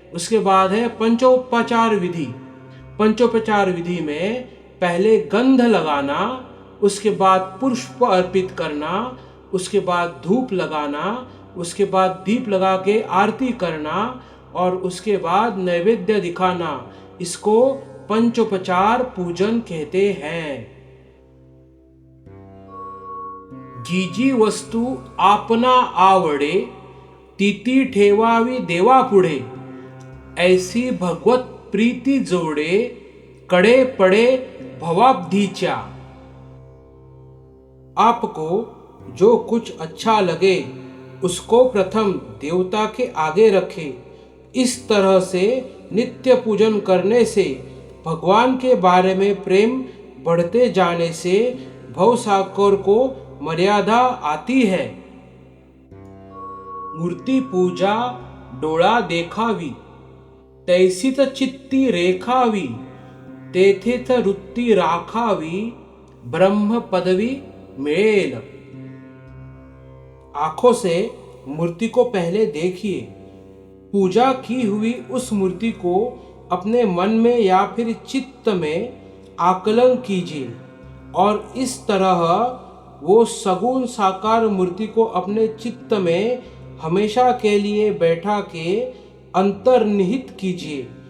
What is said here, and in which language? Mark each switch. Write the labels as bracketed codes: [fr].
[hi] उसके बाद है पंचोपचार विधि। पंचोपचार विधि में पहले गंध लगाना, उसके बाद पुष्प अर्पित करना, उसके बाद धूप लगाना, उसके बाद दीप लगा के आरती करना और उसके बाद नैवेद्य दिखाना। इसको पंचोपचार पूजन कहते हैं। [mr] जी वस्तू आपना आवडे, ती ठेवावी देवापुढे, ऐसी भगवत प्रीती जोडे, कडे पडे भवाब्धीच्या। [hi] आपको जो कुछ अच्छा लगे उसको प्रथम देवता के आगे रखें। इस तरह से नित्य पूजन करने से भगवान के बारे में प्रेम बढ़ते जाने से भवसागर को मर्यादा आती है। [mr] मूर्ति पूजा डोळा देखावी, तैसीत चित्ती रेखावी, तेथेच वृत्ती राखावी, ब्रह्म पदवी मिळेल। [hi] आंखों से मूर्ति को पहले देखिए। पूजा की हुई उस मूर्ति को अपने मन में या फिर चित्त में आकलन कीजिए और इस तरह वो सगुण साकार मूर्ति को अपने चित्त में हमेशा के लिए बैठा के अंतर्निहित कीजिए।